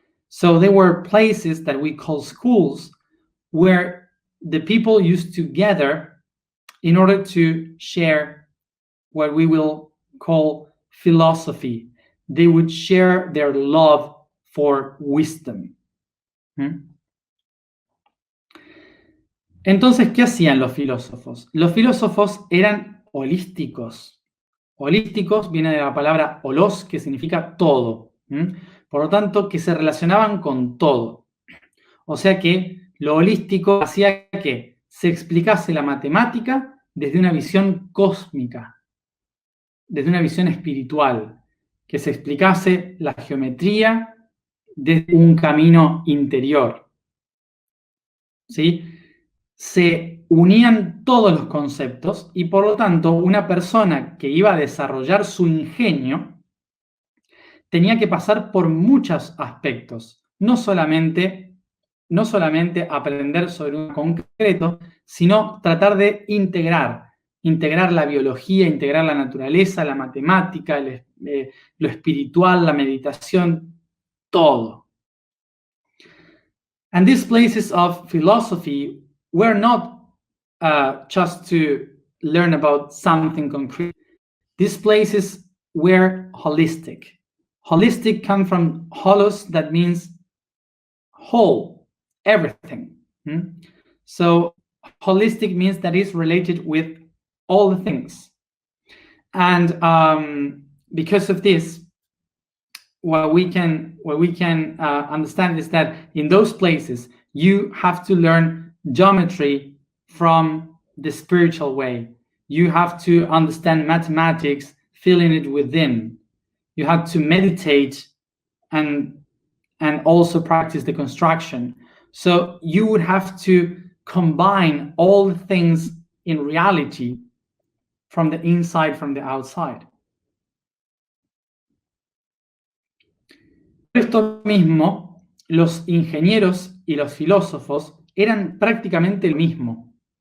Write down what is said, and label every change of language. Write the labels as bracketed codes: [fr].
[en] So there were places that we call schools where the people used to gather in order to share what we will call philosophy. They would share their love for wisdom. [es] Entonces, ¿qué hacían los filósofos? Los filósofos eran holísticos. Holísticos viene de la palabra holos, que significa todo. Por lo tanto, que se relacionaban con todo. O sea que lo holístico hacía que se explicase la matemática desde una visión cósmica, desde una visión espiritual, que se explicase la geometría desde un camino interior. ¿Sí? Se unían todos los conceptos y por lo tanto una persona que iba a desarrollar su ingenio tenía que pasar por muchos aspectos, no solamente aprender sobre un concreto, sino tratar de integrar la biología, integrar la naturaleza, la matemática, lo espiritual, la meditación, todo. [en] And these places of philosophy were not just to learn about something concrete. These places were holistic. Holistic comes from holos, that means whole, everything. So holistic means that it's related with all the things. And because of this, what we can understand is that in those places You have to learn geometry from the spiritual way. You have to understand mathematics, feeling it within. You have to meditate and also practice the construction. So you would have to combine all the things in reality from the inside, from the outside. [es] Por esto mismo, los ingenieros y los filósofos eran prácticamente el mismo.